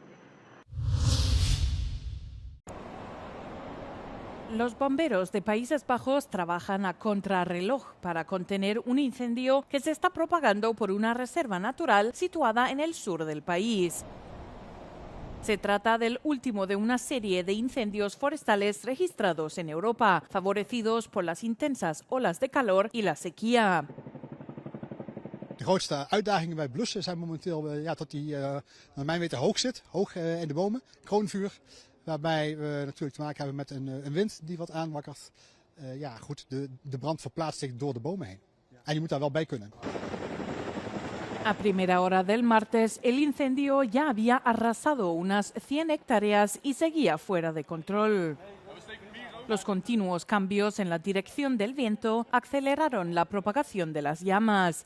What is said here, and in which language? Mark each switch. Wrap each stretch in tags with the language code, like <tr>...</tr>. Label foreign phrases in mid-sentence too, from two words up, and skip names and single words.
<es>Los bomberos de Países Bajos trabajan a contrarreloj para contener un incendio que se está propagando por una reserva natural situada en el sur del país. Se trata del último de una serie de incendios forestales registrados en Europa, favorecidos por las intensas olas de calor y la sequía.</es> <nl>De grootste uitdagingen bij blussen zijn momenteel dat die naar mijn weten hoog zit, hoog in de bomen, kroonvuur. Waarbij we natuurlijk te maken hebben met een wind die wat aanwakkert. De brand verplaatst zich door de bomen heen. En je moet daar wel bij kunnen.</nl> <es>A primera hora del martes, el incendio ya había arrasado unas 100 hectáreas y seguía fuera de control. Los continuos cambios en la dirección del viento aceleraron la propagación de las llamas.</es>